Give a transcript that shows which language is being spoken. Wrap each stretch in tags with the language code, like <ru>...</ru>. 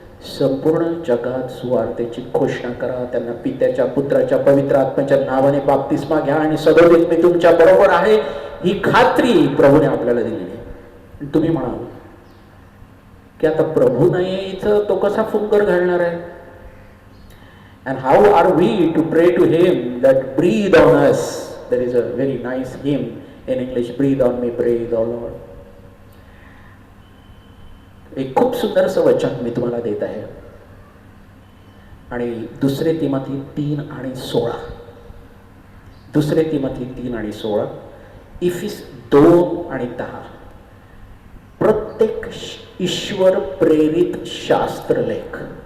<mr>संपूर्ण जगात सुवार्तेची घोषणा करा, त्यांना पित्याच्या, पुत्राच्या, पवित्र आत्म्याच्या नावाने बाप्तिस्मा घ्या, आणि सदैव मी तुमच्या बरोबर आहे. ही खात्री प्रभूने आपल्याला दिलेली आहे. तुम्ही म्हणाल की आता प्रभू नाही इथं, तो कसा फुंकर घालणार आहे?</mr> <en>And how are we to pray to him that breathe on us? There is a very nice hymn in English, breathe on me, breathe, O Lord.</en> <mr>एक खूप सुंदरसं वचन मी तुम्हाला देत आहे, आणि 2 तिमोथी 3:16, 2 तिमोथी 3:16, इफिस 2:10, प्रत्येक ईश्वर प्रेरित शास्त्रलेख.</mr>